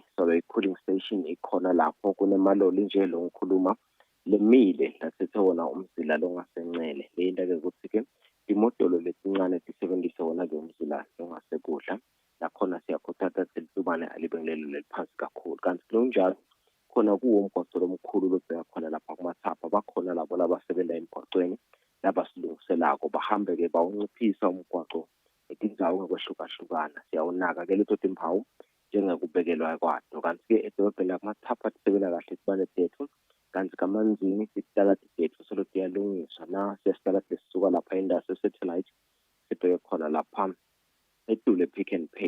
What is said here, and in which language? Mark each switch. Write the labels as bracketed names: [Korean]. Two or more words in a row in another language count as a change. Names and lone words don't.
[Swati] So i- [English] cooling station [Swati] ikhona lapho, kunemaloli nje lo ngikhuluma lemile lathethe wona umzila longasencele. Le into-ke ukuthi-ke imodolo letincane tisebenzise wona-ke umzila longasekudla, nakhona siyakhuthaza ukuthi litubane alibengelelo leliphansi kakhulu. Kanti kunjalo khona kuwo umgwaco lomkhulu lobheka khona lapha kumathapha, bakhona labo labasebenza emgwacweni labasilungiselako, bahambe-ke bawunciphisa umgwaco etindzawo ngokwehlukahlukana. Siyawunaka-ke leto timpawu njengekubekelwa kwato. Kanti-ke edolobheni lakumathapha tisebenza kahle itibane tethu, kanti kamanzini titalati tethu solo tiyalungiswa na siyasitalati lesisuka lapha endasi satellite sibheke khona lapha eTulo Pick and Pay.